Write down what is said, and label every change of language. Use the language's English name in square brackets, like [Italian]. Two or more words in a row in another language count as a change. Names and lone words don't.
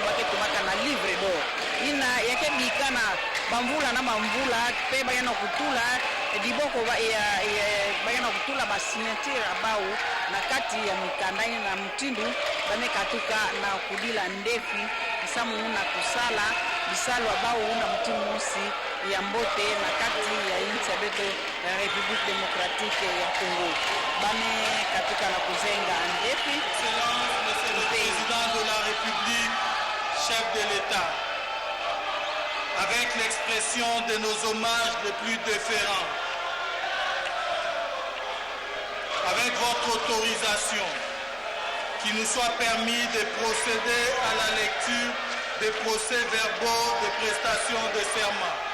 [Kituba (Democratic Republic of Congo)] wake tumaka na [French] livre d'or [Kituba (Democratic Republic of Congo)] ina yake bikana bamvula na mamvula pe bagena kutula diboko bagena kutula basimetira abau na kati ya mikanda na mtindu bamekatuka na kudila ndefi samu na kusala bisalo abau na mtimusi ya mbote na kati ya inchi beto ya République démocratique ya Congo bamekatuka na kuzenga ndefi. [French] Monsieur le président de la République, chef de l'État, avec l'expression de nos hommages les plus déférents, avec votre autorisation, qu'il nous soit permis de procéder à la lecture des procès-verbaux de prestation de serment.